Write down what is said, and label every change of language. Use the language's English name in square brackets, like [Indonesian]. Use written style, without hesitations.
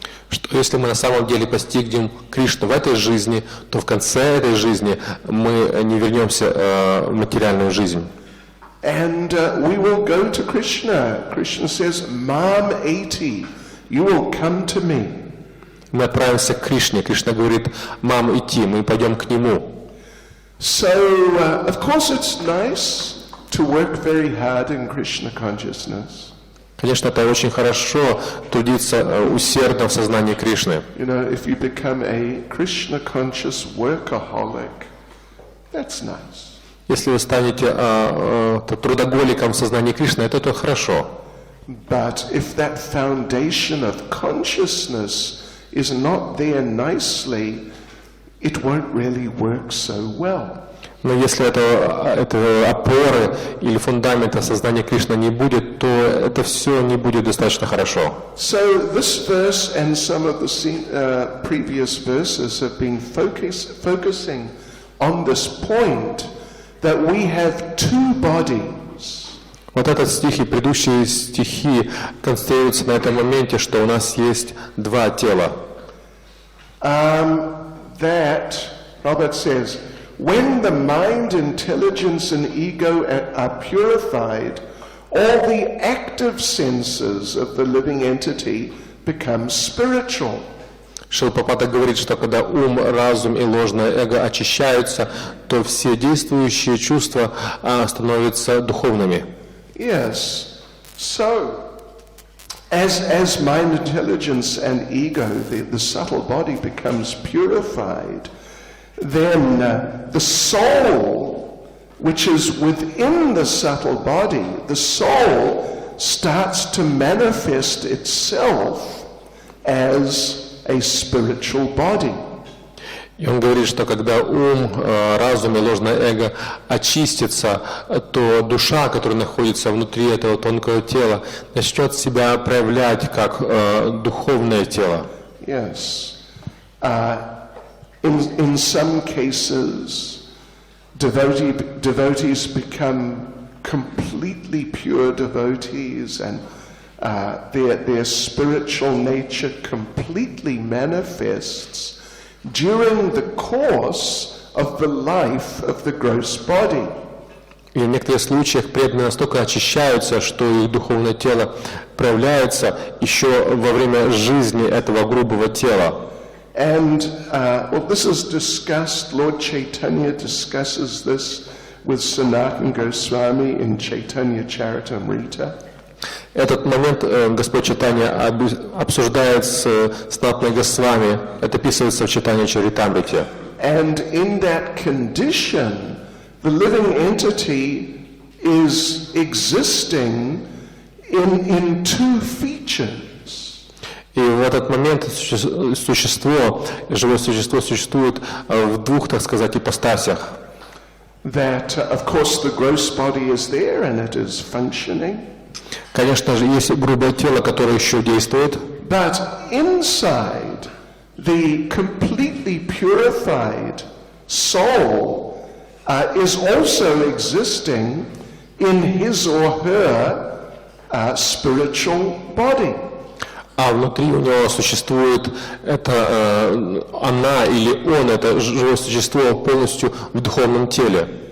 [Russian] Что если мы на самом деле постигнем Кришну в этой жизни, то в конце этой жизни мы не вернемся в материальную жизнь. [English] And we will go to Krishna. Krishna says, Mam eti, you will come to me. [Russian] Мы отправимся к Кришне. Кришна говорит, мам, идти, мы пойдем к Нему. [English] So, of course it's nice to work very hard in Krishna consciousness. [Russian] Конечно, это очень хорошо трудиться усердно в сознании Кришны. [English] You know, if you become a Krishna conscious workaholic, that's nice. [Russian] Если вы станете трудоголиком в сознании Кришны, это хорошо. [English] But if that foundation of consciousness is not there nicely, it won't really work so well. [Russian] Но если этого опоры или фундамента сознания Кришны не будет, то это все не будет достаточно хорошо. [English] So this verse and some of the previous verses have been focusing on this point that we have two bodies. [Russian] Вот этот стих и предыдущие стихи концентрируются на этом моменте, что у нас есть два тела. [English] That Robert says, when the mind, intelligence, and ego are purified, all the active senses of the living entity become spiritual. [Russian] Шрила Прабхупада говорит, что когда ум, разум и ложное эго очищаются, то все действующие чувства становятся духовными. [English] Yes. So, as mind, intelligence, and ego, the subtle body becomes purified, then the soul, which is within the subtle body, the soul starts to manifest itself as a spiritual body. [Russian] И он говорит, что когда ум, разум и ложное эго очистятся, то душа, которая находится внутри этого тонкого тела, начнет себя проявлять как духовное тело. [English] Yes. In some cases, devotees become completely pure devotees, and their spiritual nature completely manifests during the course of the life of the gross body. [Russian] И в некоторых случаях преданные настолько очищаются, что их духовное тело проявляется еще во время жизни этого грубого тела. [English] And this is discussed, Lord Chaitanya discusses this with Sanatana Goswami in Chaitanya Charitamrita. [Russian] Этот момент Господь Чайтанья обсуждает с Санатаной Госвами, это описывается в Чайтанья Чаритамрите. [English] And in that condition, the living entity is existing in two features. [Russian] И в этот момент существо, живое существо существует в двух, так сказать, ипостасях. [English] That, of course, the gross body is there and it is functioning. [Russian] Конечно же, есть грубое тело, которое еще действует. [English] But inside, the completely purified soul is also existing in his or her spiritual body. [Russian] А внутри у него существует это она или он, это живое существо полностью в духовном теле.